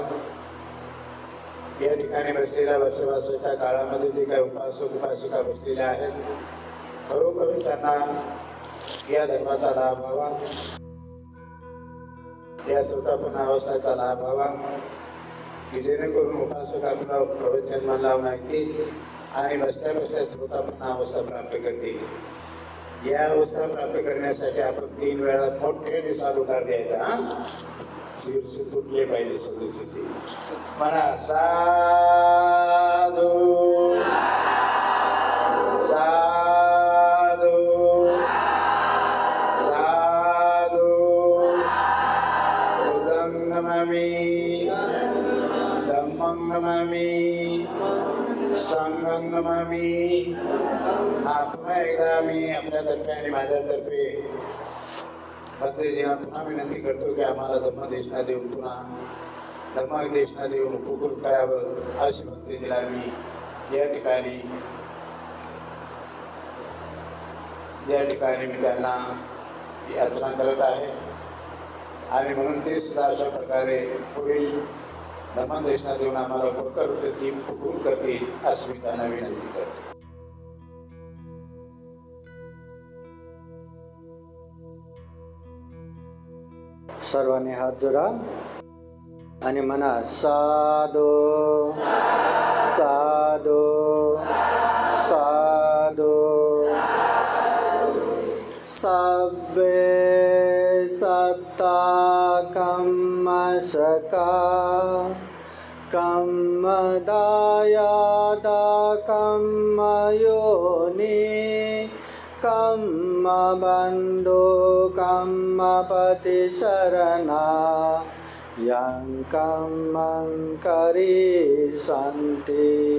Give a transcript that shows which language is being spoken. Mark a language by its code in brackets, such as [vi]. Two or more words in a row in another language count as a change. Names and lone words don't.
[mr] या ठिकाणी बसलेल्या वसवासाच्या काळामध्ये जे काही उपासक उपासिका बसलेल्या आहेत खरोखर त्यांना या धर्माचा लाभ व्हावा, या श्रोतापन्न अवस्थाचा लाभ व्हावा की जेणेकरून उपासक आपला प्रवचन मन लावून ऐकतील आणि बसल्या बसल्या श्रोतापन्न अवस्था प्राप्त करतील. या अवस्था प्राप्त करण्यासाठी आपण 3 वेळा मोठे साधुकार द्यायचा. शीर्ष तुटले पाहिजे सदस्यची म्हणा [pi] साधू साधू साधू बुद्धं नमामि धम्मं नमामि संघं नमामि. [mr] हा पुन्हा एकदा मी आपल्यातर्फे आणि माझ्यातर्फे भक्तीजींना पुन्हा विनंती करतो की आम्हाला धम्मदेशना देऊन पुन्हा धर्मदेशना देऊन उपकृत करावं अशी भक्तीजीला मी या ठिकाणी मी त्यांना याचना करत आहे. आणि म्हणून ते सुद्धा अशा प्रकारे पुढील धर्मदेशना देऊन आम्हाला उपकृत करतील अशी मी त्यांना विनंती करतो. सर्वांनी हात जोडा आणि म्हणा [pi] साधो साधो साधो. सब्बे सत्ता कम्मसका कम्मदायादा कम्मयोनि कम्मबन्धो कम्मपति शरणा यं कम्मं करिष्यन्ति.